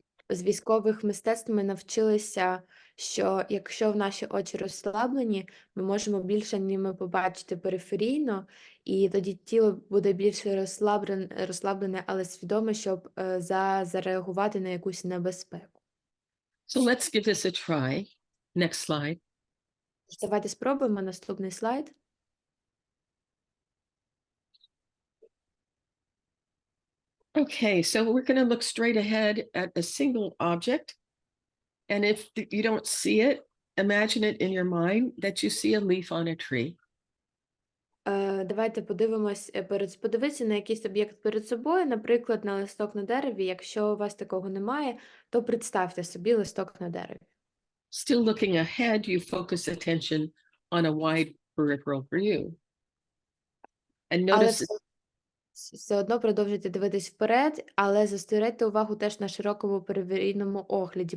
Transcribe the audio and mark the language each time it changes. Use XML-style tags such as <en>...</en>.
<uk>З військових мистецтв ми навчилися, що якщо наші очі розслаблені, ми можемо більше ними побачити периферійно, і тоді тіло буде більше розслаблене, але свідоме, щоб зареагувати на якусь небезпеку.</uk> <en>So let's give this a try. Next slide.</en> <uk>Давайте спробуємо наступний слайд.</uk> <en>Okay, so we're going to look straight ahead at a single object. And if you don't see it, imagine it in your mind that you see a leaf on a tree.</en> <uk>Давайте подивіться на якийсь об'єкт перед собою, наприклад, на листок на дереві. Якщо у вас такого немає, то представте собі листок на дереві.</uk> <en>Still looking ahead, you focus attention on a wide peripheral view. And notice</en> <uk>все одно продовжуйте дивитись вперед, але зосередьте увагу теж на широкому периферійному огляді.</uk>